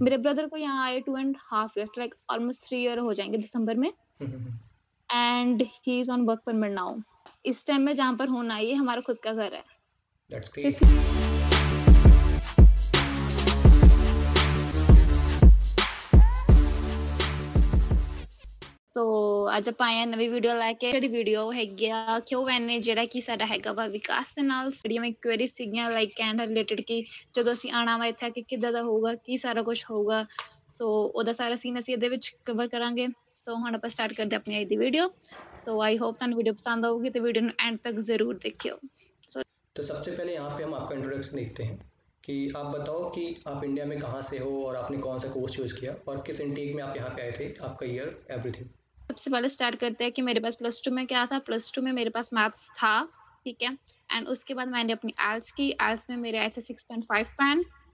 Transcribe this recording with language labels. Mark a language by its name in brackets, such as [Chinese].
[Hindi] मेरे ब्रदर को यहाँ आए 2.5 ईयर्स, [English] like almost [Hindi] 3 ईयर हो जाएँगे दिसंबर में, हुँ, हुँ, हुँ। [English] And he is on work permit now. [Hindi] इस टाइम में जहाँ पर हूँ ना, ये हमारा खुद का घर है। [English] That's so great. [Hindi] इसलिए तो [Punjabi] ਅੱਜ ਆਪਾਂ ਆਏ ਆ ਨਵੀਂ ਵੀਡੀਓ ਲੈ ਕੇ। ਜਿਹੜੀ ਵੀਡੀਓ ਹੈਗੀ ਆ Q&A ਜਿਹੜਾ ਕਿ ਸਾਡਾ ਹੈਗਾ ਵਾ ਵਿਕਾਸ ਦੇ ਨਾਲ। ਜਿਹੜੀਆਂ ਮੇਰੀ ਕੁਐਰੀਜ਼ ਸੀਗੀਆਂ ਲਾਈਕ ਕਹਿਣ ਰਿਲੇਟਡ ਕਿ ਜਦੋਂ ਅਸੀਂ ਆਉਣਾ ਵਾ ਇੱਥੇ ਕਿ ਕਿੱਦਾਂ ਦਾ ਹੋਊਗਾ, ਕੀ ਸਾਰਾ ਕੁਛ ਹੋਊਗਾ। ਸੋ ਉਹਦਾ ਸਾਰਾ ਸੀਨ ਅਸੀਂ ਇਹਦੇ ਵਿੱਚ ਕਵਰ ਕਰਾਂਗੇ। ਸੋ ਹੁਣ ਆਪਾਂ ਸਟਾर्ट ਕਰਦੇ ਆਪਣੀ ਅੱਜ ਦੀ ਵੀਡੀਓ। ਸੋ ਆਈ ਹੋਪ ਤੁਹਾਨੂੰ ਵੀਡੀਓ पसंद ਆਊਗੀ ਤੇ ਵੀਡੀਓ ਨੂੰ ਐਂਡ [Hindi] तक ज़रूर देखियो। [English] so [Hindi] तो सबसे पहले यहाँ पे हम आपका इंट्रोडक्शन देखते हैं कि आप बताओ कि आप इंडिया में कहाँ से हो और आपने कौन सा कोर्स चूज़ किया और किस इंटेक में आप यहाँ पे आए थे, आपका ईयर, एवरीथिंग। सबसे पहले स्टार्ट करते हैं कि मेरे पास प्लस टू में क्या था। प्लस टू में मेरे पास मैथ्स था, ठीक है। एंड उसके बाद मैंने अपनी आइल्स की। आइल्स में मेरे आए थे 6.5 बैंड।